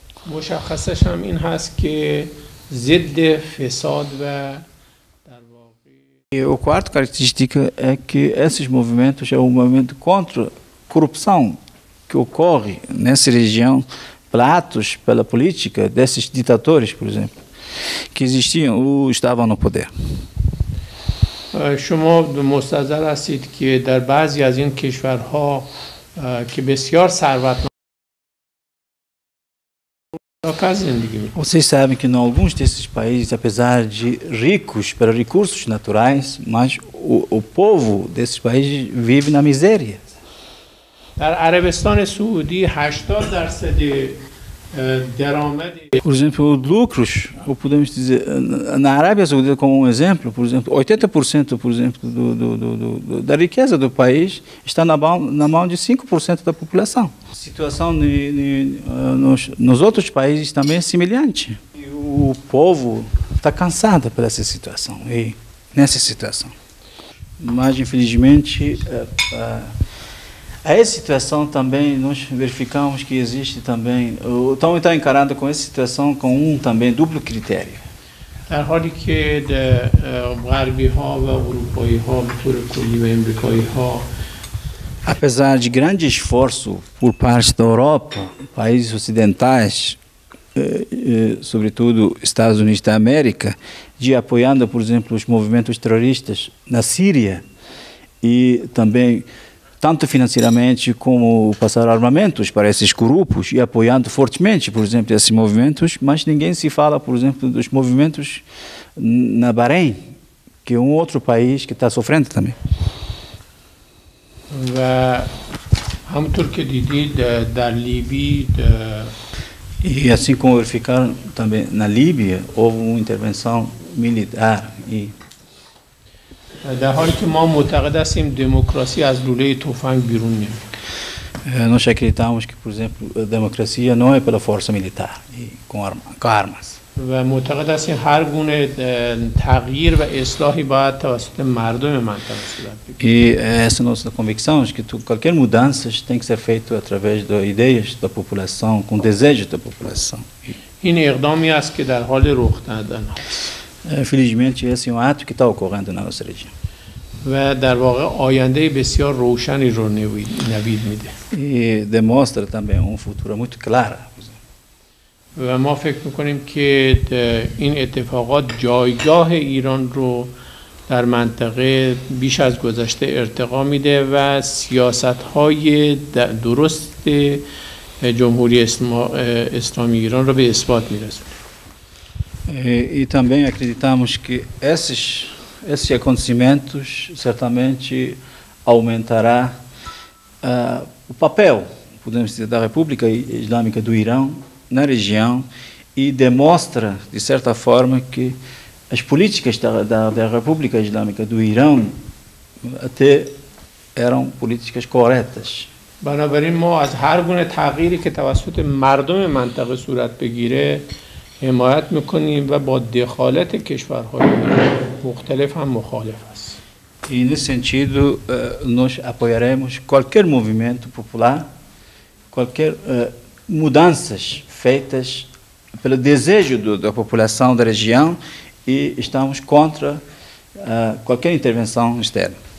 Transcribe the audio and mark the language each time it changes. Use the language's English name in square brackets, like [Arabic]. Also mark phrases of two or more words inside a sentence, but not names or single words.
[Portuguese] E a quarta característica é que esses movimentos é um movimento contra a corrupção que ocorre nessa região, atos pela política desses ditadores, por exemplo, que existiam ou estavam no poder. [Persian] شما مستحضر هستید که در بعضی از این کشورها که بسیار ثروتمند [Portuguese] Vocês sabem que em alguns desses países, apesar de ricos pelos recursos naturais, mas o povo desses países vive na miséria. [Persian] در عربستان سعودی 80% درآمد [Portuguese] Por exemplo, lucros, ou podemos dizer, na Arábia Saudita como exemplo, por exemplo, 80% por exemplo, da riqueza do país está na mão de 5% da população. A situação nos outros países também é semelhante. E o povo está cansado por essa situação, e nessa situação. Mas, infelizmente, a essa situação também nós verificamos que existe também, estão encarando com essa situação com também duplo critério. [Persian] در حالی که غربی‌ها و اروپایی‌ها به طور کلی و امریکایی‌ها [Portuguese] apesar de grande esforço por parte da Europa, países ocidentais, sobretudo Estados Unidos da América, de apoiando, por exemplo, os movimentos terroristas na Síria e também tanto financeiramente como passar armamentos para esses grupos e apoiando fortemente, por exemplo, esses movimentos, mas ninguém se fala, por exemplo, dos movimentos na Bahrein, que é um outro país que está sofrendo também. [Persian] و همونطور که دیدید در لیبی [Portuguese] E assim como verificaram também na Líbia, houve uma intervenção militar. E [Persian] در حالی که ما معتقد هستیم دموکراسی از لوله تفنگ بیرون نمیاد. [Portuguese] nós acreditamos que, por exemplo, a democracia não é pela força militar e com armas. [Persian] و معتقد هستیم هر گونه تغییر و اصلاحی باید توسط مردم منطقه صورت بگیرد. [Portuguese] E essa é a nossa convicção, que qualquer mudança tem que ser feita através das ideias da população, com desejos da população. [Persian] این اقدامی است که در حال رخ دادن است. [Portuguese] Felizmente, esse é um ato que está ocorrendo na nossa região. [Persian] و در واقع آینده بسیار روشنی رو نوید میده. [Portuguese] E demonstra também um futuro muito claro. [Persian] و ما فکر میکنیم که این اتفاقات جایگاه ایران رو در منطقه بیش از گذشته ارتقا میده و سیاست‌های درست جمهوری اسلامی ایران رو به اثبات میرسونه. [Portuguese] E também acreditamos que esses acontecimentos certamente aumentará o papel, podemos dizer, da República Islâmica do Irão na região e demonstra, de certa forma, que as políticas da República Islâmica do Irão até eram políticas corretas. [Persian] بنابراین ما از هر گونه تغییری که توسط مردم منطقه صورت بگیره حمایت میکنیم و با دخالت کشورهای مختلف هم مخالف است. [Portuguese] E nesse sentido, nós apoiaremos qualquer movimento popular, qualquer mudanças feitas pelo desejo da população da região e estamos contra qualquer intervenção externa.